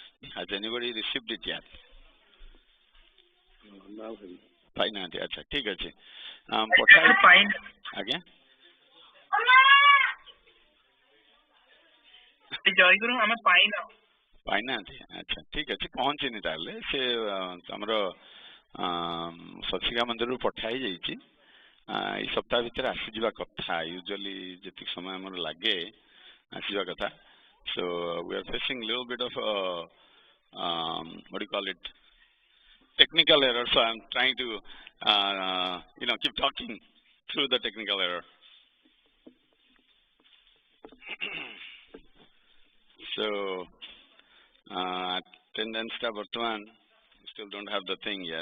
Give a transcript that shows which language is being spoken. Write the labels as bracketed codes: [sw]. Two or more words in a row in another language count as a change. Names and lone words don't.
[en] Has anybody received it yet? No. Fine, [or] ଆଚ୍ଛା, ଠିକ ଅଛି. [en] Again? [or] ଜୟଗୁରୁ ଆମେ ପାଇନାହାନ୍ତି ଆଚ୍ଛା ଠିକ ଅଛି ପହଞ୍ଚିନି ତାହେଲେ ସେ ଆମର ସତ୍ସିକା ମନ୍ଦିରରୁ ପଠା ହେଇଯାଇଛି ଏଇ ସପ୍ତାହ ଭିତରେ ଆସିଯିବା କଥା ୟୁଜୁଆଲି ଯେତିକି ସମୟ ଆମର ଲାଗେ ଆସିବା କଥା [en] so we are facing little bit of what do you call it technical error so I'm trying to keep talking through the technical error. So attendance tab Bartman still don't have the thing yet.